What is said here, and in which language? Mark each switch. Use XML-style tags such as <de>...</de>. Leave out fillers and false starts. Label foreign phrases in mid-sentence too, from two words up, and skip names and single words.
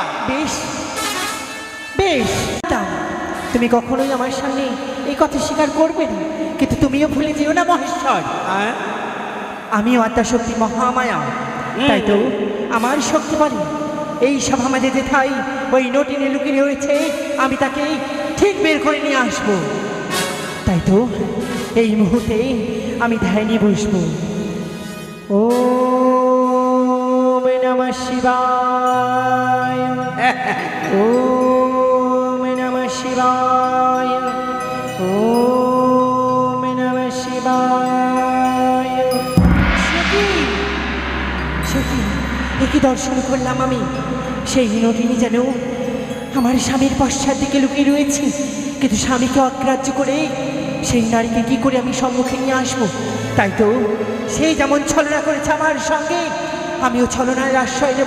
<bn>বেশ তুমি কখনোই আমার সামনে এই কথা স্বীকার করবে না, কিন্তু তুমিও ভুলে যেও না মহেশ্বর, আমিও আদ্যাশক্তি মহামায়া। তাই তো আমার শক্তি বলে এই সভা মাঝে যেথায় ওই নটিনী লুকিয়ে রয়েছে, আমি তাকে ঠিক বের করে নিয়ে আসবো। তাই তো এই মুহূর্তে আমি ধ্যান নিয়ে বসবো।</bn> <sa>ওম নমঃ শিবায়, ওম নমঃ শিবায়, ওম নমঃ শিবায়।</sa> <bn>সে কি দর্শন করলাম আমি? সেই নটিনী যেন আমার স্বামীর পশ্চাৎ দিকে লুকিয়ে রয়েছে, কিন্তু স্বামীকে অগ্রাহ্য করে সেই নারীকে কি করে আমি সম্মুখে নিয়ে আসবো? তাই তো সেই যেমন ছলনা করেছে আমার সঙ্গে, আমিও ছলনার আশ্রয় নেব।</bn>